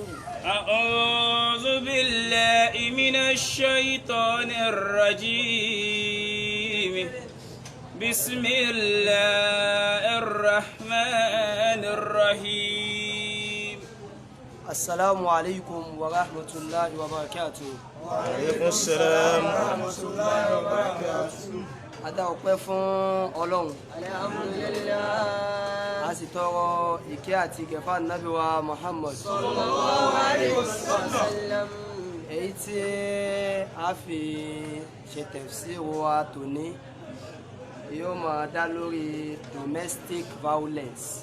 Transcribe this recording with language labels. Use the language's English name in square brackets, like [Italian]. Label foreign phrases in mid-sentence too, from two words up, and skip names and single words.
[Arabic] أعوذ بالله من الشيطان الرجيم بسم الله الرحمن الرحيم السلام عليكم ورحمة الله وبركاته. وعليكم السلام ورحمة الله وبركاته. [Yoruba] Adá ọpẹ́ fún Ọlọ́run. [Arabic] alhamdulillah [Yoruba] A sì tọrọ ìkẹ́ àti ìgẹ̀fà Nábì wa Muhammad. [Arabic] صلى الله عليه وسلم. [Yoruba] Èyí tí a fi ṣe tafsir wa tòní yóò máa dá lórí [English] domestic violence.